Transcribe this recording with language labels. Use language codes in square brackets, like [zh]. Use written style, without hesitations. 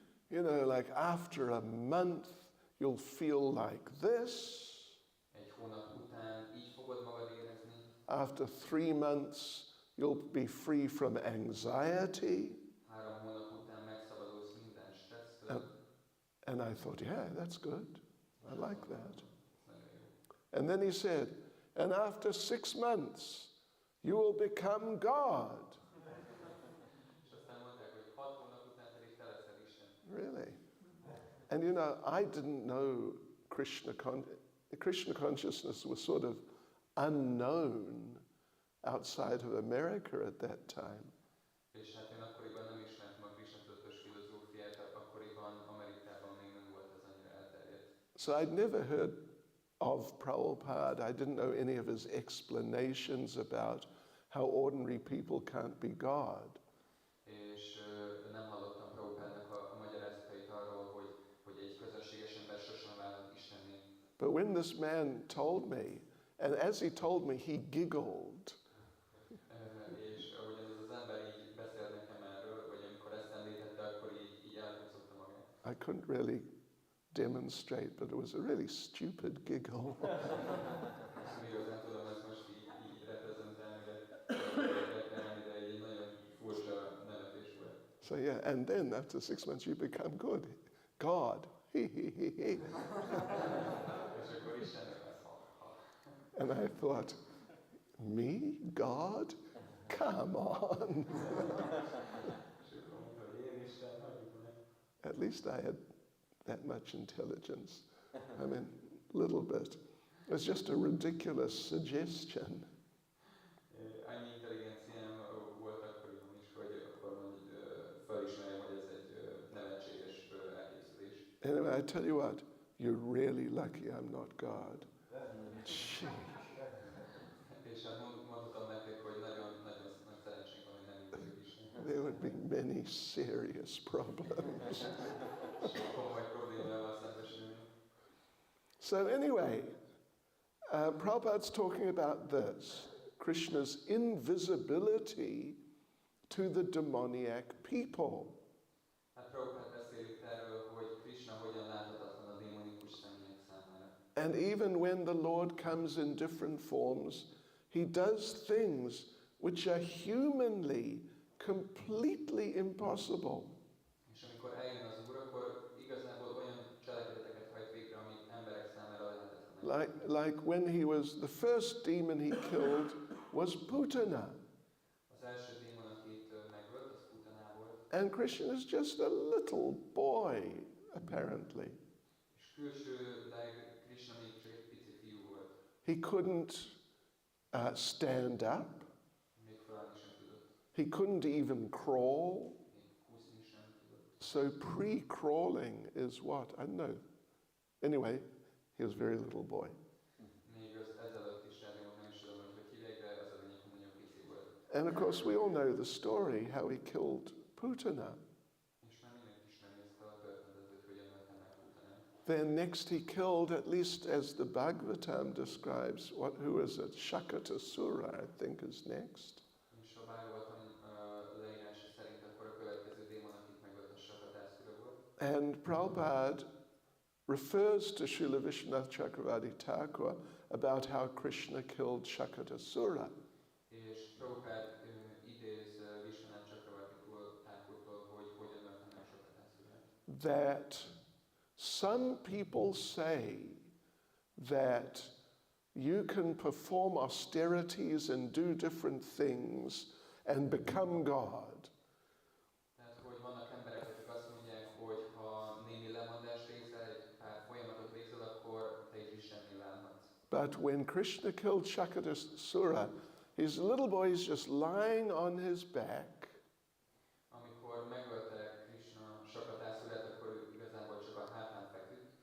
[en] You know, like after a month, you'll feel like this. [hu] Egy hónap után így fogod magad érezni. [en] After 3 months, you'll be free from anxiety. [hu] 3 hónap után megszabadulsz minden stressztől. [en] And I thought, yeah, that's good. I like that. [hu] Nagyon jó. [en] And then he said, and after 6 months, you will become God. [hu] És aztán mondták, hogy 6 hónap után pedig te leszel Isten. [en] Really? And you know, I didn't know Krishna consciousness was sort of unknown outside of America at that time. [hu] És hát én akkoriban nem ismertem a Krishna tudatos filozófiát, akkoriban Amerikában még nem volt ez annyira elterjedt. [en] So I'd never heard of Prabhupada. I didn't know any of his explanations about how ordinary people can't be God. [hu] És nem hallottam Prabhupádnak a magyarázatait arról, hogy egy közönséges ember sosem válhat Istenné. [en] But when this man told me, and as he told me, he giggled. [hu] És ahogyan ez az ember így beszélt nekem erről, vagy amikor ezt említette, akkor így elhúzta magát. [en] I couldn't really demonstrate, but it was a really stupid giggle. [hu] Nem igazán tudom ezt most így reprezentálni, de egy nagyon furcsa nevetés volt. [en] So yeah, and then after 6 months you become good. God. [hu] És akkor Istennek lesz [en] And I thought, me? God? Come on. [hu] És akkor mondta, hogy én Isten, hagyjuk meg. [en] At least I had that much intelligence. I mean, little bit. It was just a ridiculous suggestion. [hu] Annyi intelligenciám volt akkoriban is, hogy akkor felismerjem, hogy ez egy nevetséges elképzelés. [en] Anyway, I tell you what, you're really lucky I'm not God. Gee. [hu] És hát mondhatom nektek, hogy nagyon nagy szerencsénk van, hogy nem vagyok Isten. [en] There would be many serious problems. [hu] Komoly problémával szembesülni. [en] So anyway, Prabhupada's talking about this, Krishna's invisibility to the demoniac people. [hu] Hát Prabhupád beszél itt erről, hogy Krishna hogyan láthatatlan a démonikus személyek számára. [en] And even when the Lord comes in different forms, he does things which are humanly completely impossible. [hu] És amikor eljön az Úr, akkor igazából olyan cselekedeteket hajt végre, amik emberek számára lehetetlenek. [en] Like when he was, the first demon he killed was Putana. [hu] Az első démon, akit megölt, az Putana volt. [en] And Krishna is just a little boy, apparently. [hu] És külsőleg Krishna még csak egy pici fiú volt. [en] He couldn't stand up. [hu] Még felállni sem tudott. [en] He couldn't even crawl. [hu] Még kúszni sem tudott. [en] So pre-crawling is what? I don't know. Anyway, he was a very little boy. [hu] Még az ezelőtt is elmondom, nem is tudom, hogy hívják, de az a lényeg, hogy nagyon pici volt. [en] And of course, we all know the story how he killed Putana. [hu] És már mindenki ismeri ezt a történetet, hogy hogyan ölte meg Putanát. [en] Then next he killed, at least as the Bhagavatam describes, who is it? Shakatasura, I think, is next. [hu] És a Bhagavatam leírása szerint akkor a következő démon, akit megölt, a Shakatasura volt. [en] And Prabhupada refers to Srila Vishwanath Chakravarti Thakur about how Krishna killed Shakatasura. [hu] És Prabhupád idéz Vishwanath Chakravarti Thakurtól, hogy hogyan ölte meg Shakatasura. [en] That some people say that you can perform austerities and do different things and become God. [hu] Tehát, hogy vannak emberek, akik azt mondják, hogy ha némi lemondást végzel, egy pár folyamatot végzel, akkor te is Istenné válhatsz. [en] But when Krishna killed Shakatasura, his little boy is just lying on his back, [hu] Amikor megölte Krishna Shakatassurát, akkor ő igazából csak a hátán feküdt,